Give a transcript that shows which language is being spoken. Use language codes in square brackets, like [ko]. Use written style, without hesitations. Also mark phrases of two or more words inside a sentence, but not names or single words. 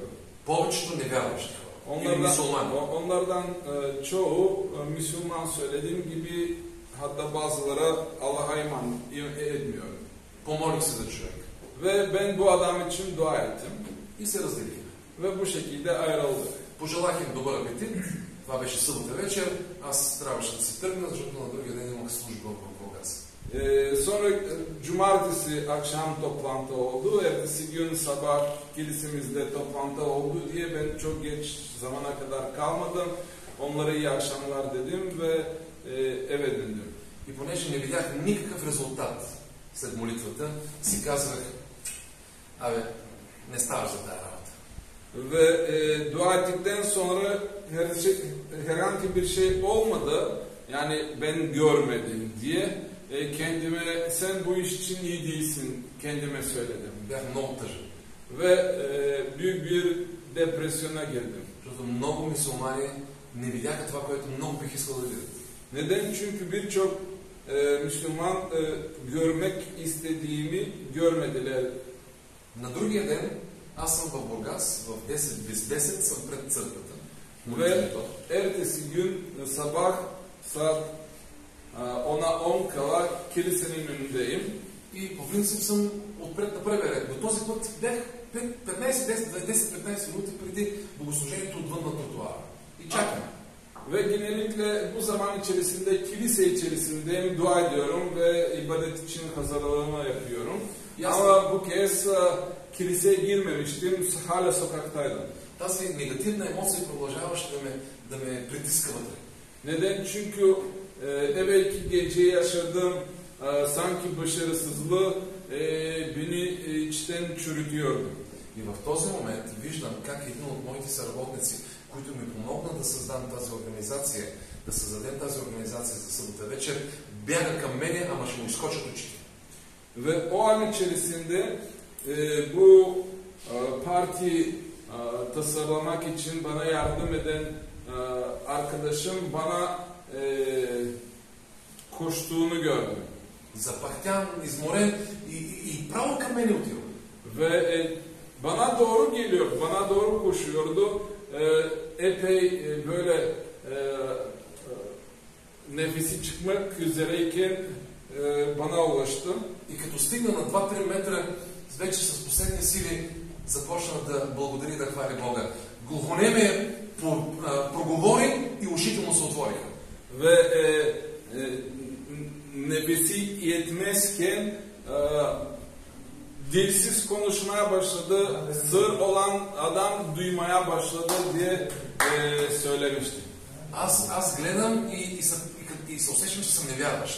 [bg] Повечето невярващи хора. Или мюсюлмани. [tr] Onlardan çoğu Müslüman, söylediğim gibi, hatta bazıları Allah'a iman etmiyor. [bg] Помолих се за човек. [tr] Ve ben bu adam için dua ettim. [bg] И се разделихме. [tr] Ve bu şekilde ayrıldık. [bg] Пожелах им добър апетит. Това беше събота вечер. Аз трябваше да се тръгна, защото на другия ден имах служба в Бургас. [tr] Sonra cumartesi akşam toplantı oldu. Ertesi gün sabah kilisemizde toplantı oldu diye ben çok geç zamana kadar kalmadım. Onlara iyi akşamlar dedim ve eve döndüm. [bg] И понеже не видях никакъв резултат след молитвата, си казвах, абе, не ставаш за тая работа. [tr] Ve dua ettikten sonra herhangi bir şey olmadı. Yani ben görmedim diye kendime, sen bu iş için iyi değilsin, kendime söyledim. [bg] Бях много тъжен. [tr] Ve büyük bir depresyona girdim. [bg] Защото много мюсюлмани не видяха това, което много бих искал да видят. [tr] Neden? Çünkü birçok Müslüman görmek istediğimi görmediler. [bg] На другия ден аз съм в Бургас, в 10 без 10 съм пред църквата. [tr] Ve ertesi gün sabah saat 10'a 10 kala kilisenin önündeyim. [bg] И по принцип съм отпред на първия ред. До този път бях 10-15 минути преди богослужението отвън на тротуара. И чакам. [tr] Ve genellikle bu zaman içerisinde kilise içerisindeyim, dua ediyorum ve ibadet için hazırlığımı yapıyorum. Ama bu kez kiliseye girmemiştim, hala sokaktaydım. [bg] Тази негативна емоция продължаваше да ме притиска вътре. [tr] Neden? Çünkü evvelki gece yaşadığım sanki başarısızlığı beni içten çürütüyordu. [bg] И в този момент виждам как един от моите съработници, които ми помогна да създам тази организация, да създадем тази организация за събота вечер, бяга към мене, ама ще му изкочат очите. [tr] Ve o an içerisinde bu parti tasarlamak için bana yardım eden arkadaşım bana koştuğunu gördüm. [bg] Запахтян, изморен и право към мене отива. [tr] Ve bana doğru geliyor, bana doğru koşuyordu. Epey böyle nefesi çıkmak üzereyken bana ulaştı. [bg] И като стигна на 2-3 метра, вече с последни сили започна да благодари, да хвали Бога. Глухонемия проговори и ушите му се отвориха. [tr] Ve nefesi yetmezken dilsiz konuşmaya başladı, sır olan adam duymaya başladı diye söylemişti. [bg] Аз гледам и се усещам, че съм невярващ.